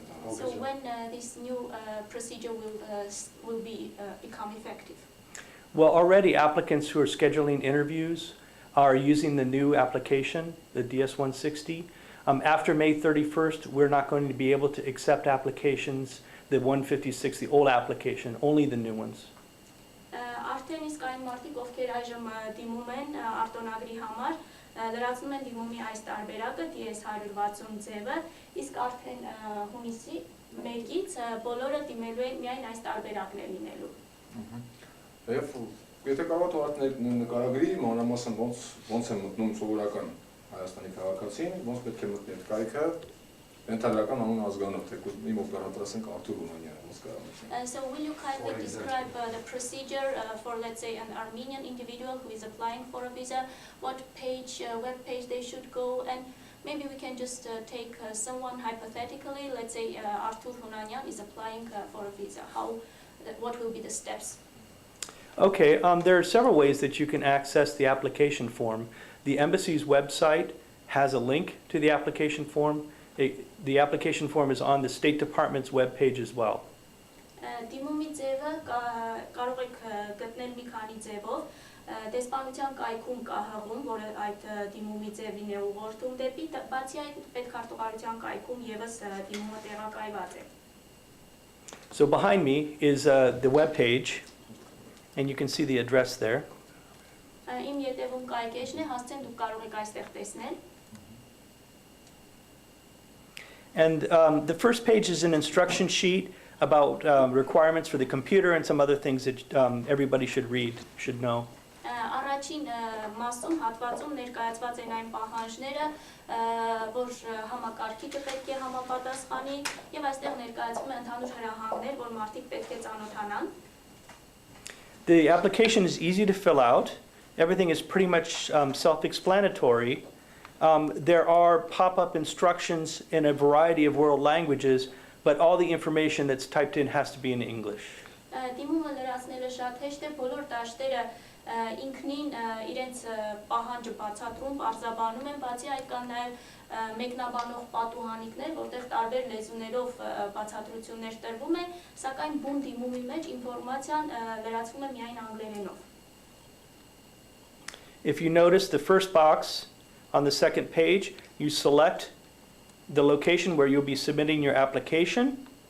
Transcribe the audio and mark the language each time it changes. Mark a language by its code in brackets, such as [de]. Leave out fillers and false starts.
[en] So when this new procedure will become effective? Well, already applicants who are scheduling interviews are using the new application, the DS-160. After May 31st, we're not going to be able to accept applications, the 156, the old application, only the new ones. [hy] Արդեն իսկ այն մարդիկ, ովքեր այժմ դիմում են արտոնագրի համար, լրացնում են դիմումի այս տարբերակը DS-160 ձևը, իսկ արդեն հունիսի 1-ից բոլորը դիմելու են միայն այս տարբերակն է լինելու։ Եվ եթե կարող եք նկարագրի մանրամասն ոնց է մտնում սովորական Հայաստանի քաղաքացին, ոնց պետք է մտնի այդ կայքը, ընդհանրական անուն ազգանով, թեկուզ իմ օպերատորասենք Արթուր Ռումանյանը, ոնց կարող։ [en] So will you kindly describe the procedure for, let's say, an Armenian individual who is applying for a visa, what page, web page they should go, and maybe we can just take someone hypothetically, let's say Arthur Hunanyan is applying for a visa. What will be the steps? Okay, there are several ways that you can access the application form. The embassy's website has a link to the application form. The application form is on the State Department's webpage as well. [hy] Դիմումի ձևը կարող եք գտնել մի քանի ձևով, դեսպանության կայքում կա հղում, որը այդ դիմումի ձևին է ուղղորդում դեպի, բացի այդ պետքարտուղարության կայքում եւս դիմումը տեղակայված է։ [en] So behind me is the webpage, and you can see the address there. [hy] Իմ ետևում կայքեջն է, հասցեն դուք կարող եք այստեղ տեսնել։ [en] And the first page is an instruction sheet about requirements for the computer and some other things that everybody should read, should know. [hy] Առաջին մասում հատվածում ներկայացված են այն պահանջները, որ համակարգիչը պետք է համապատասխանի, եւ այստեղ ներկայացվում են ընդհանուր հրահանգներ, որ մարդիկ պետք է ծանոթանան։ [en] The application is easy to fill out. Everything is pretty much self-explanatory. There are pop-up instructions in a variety of world languages, but all the information that's typed in has to be in English. [hy] Դիմումը լրացնելը շատ հեշտ է, բոլոր դաշտերը ինքնին իրենց պահանջը բացատրում, արձաբանում են, բացի այդ կան նաև մեկնաբանող պատուհանիկներ, որտեղ տարբեր լեզուներով բացատրություններ տրվում են, սակայն բուն դիմումի մեջ ինֆորմացիան լրացվում է միայն անգլերենով։ [en] If you notice the first box on the second page, you select the location where you'll be submitting your application.